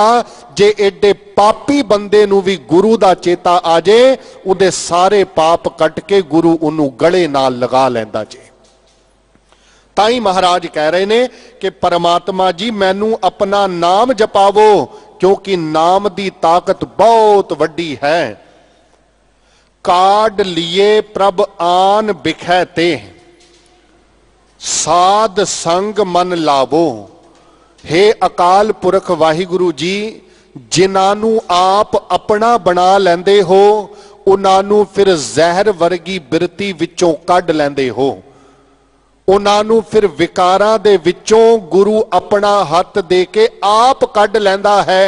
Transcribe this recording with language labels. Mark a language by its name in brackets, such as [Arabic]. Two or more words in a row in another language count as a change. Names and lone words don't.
[Punjabi] ਜੇ ਏਡੇ ਪਾਪੀ ਬੰਦੇ ਨੂੰ ਭੀ ਗੁਰੂ ਦਾ ਚੇਤਾ ਆ ਜਾਏ, ਉਹਦੇ ਸਾਰੇ ਪਾਪ ਕੱਟ ਕੇ ਗੁਰੂ ਉਹਨੂੰ ਗਲੇ ਨਾਲ ਲਗਾ ਲੈਂਦਾ ਜੇ। ਤਾਈਂ ਮਹਾਰਾਜ ਕਹਿ ਰਹੇ ਨੇ ਕਿ ਪਰਮਾਤਮਾ ਜੀ ਮੈਨੂੰ ਆਪਣਾ ਨਾਮ ਜਪਾਵੋ, ਕਿਉਂਕਿ ਨਾਮ ਦੀ ਤਾਕਤ ਬਹੁਤ ਵੱਡੀ ਹੈ। ਕਾਢਿ ਲੀਏ ਪ੍ਰਭ ਆਨ ਬਿਖੈ ਤੇ, ਸਾਧਸੰਗਿ ਮਨੁ ਲਾਵਉ। ਹੇ ਅਕਾਲ ਪੁਰਖ ਵਾਹਿਗੁਰੂ ਜੀ, ਜਿਨ੍ਹਾਂ ਆਪ ਆਪਣਾ ਬਣਾ ਲੈਂਦੇ ਹੋ, ਉਨ੍ਹਾਂ ਫਿਰ ਜ਼ਹਿਰ ਵਰਗੀ ਬਿਰਤੀ ਵਿਚੋਂ ਕੱਢ ਲੈਂਦੇ ਹੋ। ਉਨ੍ਹਾਂ ਫਿਰ ਵਿਕਾਰਾਂ ਦੇ ਵਿਚੋਂ ਗੁਰੂ ਆਪਣਾ ਹੱਥ ਦੇ ਕੇ ਆਪ ਕੱਢ ਲੈਂਦਾ ਹੈ।